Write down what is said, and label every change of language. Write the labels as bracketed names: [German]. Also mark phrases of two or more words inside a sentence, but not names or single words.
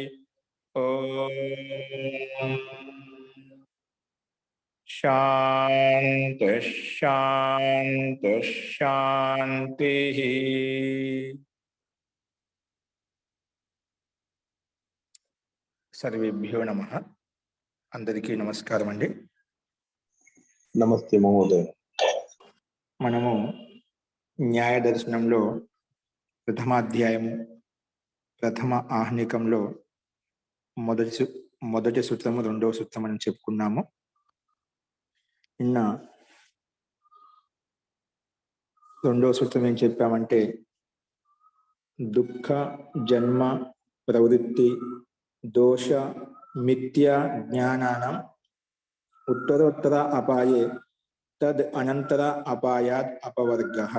[Sanskrit] ओम शांति शांति शांति। सर्वेभ्यो नमः। [Telugu] అందరికీ నమస్కారం అండి। [Sanskrit] नमस्ते महोदय। [Telugu] మనము న్యాయ దర్శనంలో ప్రథమాధ్యాయము ప్రథమ ఆహ్నికంలో మొదటి సూత్రము రెండవ సూత్రం అని చెప్పుకున్నాము. నిన్న రెండవ సూత్రం ఏం చెప్పామంటే [Sanskrit] దుఃఖ జన్మ ప్రవృత్తి దోష మిథ్యా జ్ఞానానం ఉత్తరోత్తర అపాయే తద్ అనంతర అపాయాత్ అపవర్గః.